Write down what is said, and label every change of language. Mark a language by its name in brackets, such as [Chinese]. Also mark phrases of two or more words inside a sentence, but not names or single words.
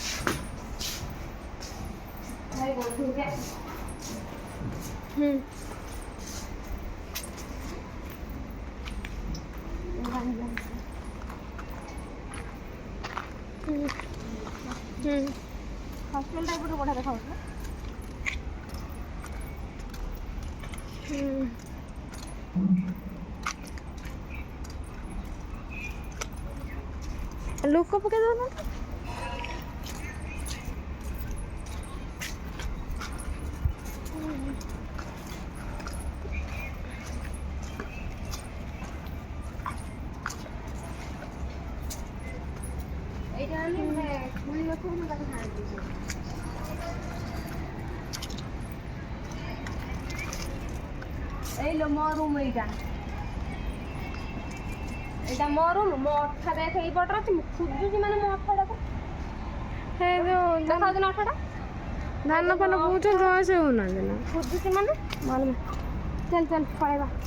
[Odia] ଭାଇ ବନ୍ଧୁକେ ହଷ୍ଟେଲଟା ଏପଟେ ବଢ଼ିଆ ଦେଖାଉଛି ଲୋକ ପକେଇ ଦେଉନାହାନ୍ତି [Bangla] এইটা আনি মানে কুড়ি বছর মতো তাকে হার দিয়েছে এই লো [Odia] ମୋ ରୁମ୍ ଏଇଟା ମୋ ରୁମ୍ ମୋ ଅଠା ଦେଖ ଏଇପଟରେ ଅଛି ମୁଁ ଖୋଜୁଛି ମାନେ ମୋ ଅଠାଟାକୁ ହେ ଯେଉଁ ଦେଖାଉଛି ନା ଅଠାଟା ଧାନ ଫାନ କହୁଛନ୍ତି ହଁ ସେ ହେଉନାହାନ୍ତି ନା ଖୋଜୁଛି ମାନେ ଭଲ ଚାଲ ଚାଲ ପଳେଇବା